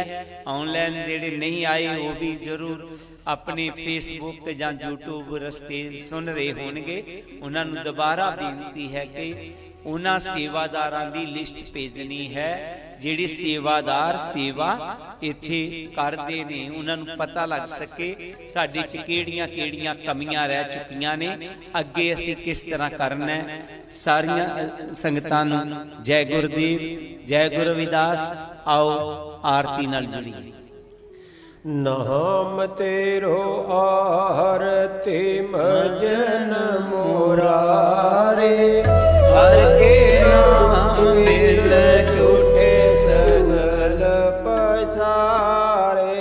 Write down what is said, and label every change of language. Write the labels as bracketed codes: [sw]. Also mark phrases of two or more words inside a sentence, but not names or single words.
[pa] ਔਨਲਾਈਨ ਜਿਹੜੇ ਨਹੀਂ ਆਏ ਵੋ ਭੀ ਜ਼ਰੂਰ ਆਪਣੇ ਫੇਸਬੁੱਕ ਤੇ ਜਾਂ ਯੂਟਿਊਬ ਰਸਤੇ ਸੁਣ ਰਹੇ ਹੋਣਗੇ, ਉਨ੍ਹਾਂ ਨੂੰ ਦੋਬਾਰਾ ਬੇਨਤੀ ਹੈ ਕਿ ਉਨ੍ਹਾਂ ਸੇਵਾਦਾਰਾਂ ਦੀ ਲਿਸਟ ਭੇਜਣੀ ਹੈ, ਜਿਹੜੇ ਸੇਵਾਦਾਰ ਸੇਵਾ ਇੱਥੇ ਕਰਦੇ ਨੇ, ਉਨ੍ਹਾਂ ਨੂੰ ਪਤਾ ਲੱਗ ਸਕੇ ਸਾਡੇ ਚ ਕਿਹੜੀਆਂ ਕਮੀਆਂ ਰਹਿ ਚੁੱਕੀਆਂ ਨੇ, ਅੱਗੇ ਅਸੀਂ ਕਿਸ ਤਰ੍ਹਾਂ ਕਰਨਾ ਹੈ। ਸਾਰੀਆਂ ਸੰਗਤਾਂ ਨੂੰ ਜੈ ਗੁਰੂਦੇਵ, ਜੈ ਗੁਰੂ ਰਵਿਦਾਸ। ਆਓ ਆਰਤੀ ਨਾਲ ਜੁੜੀਏ। ਨਾਮ ਤੇਰੋ ਆਰਤੀ ਮਜਨ ਮੁਰਾਰੇ, ਹਰਿ ਕੇ ਨਾਮ ਮਿਲ ਝੂਠੇ ਸਗਲ ਪਸਾਰੇ।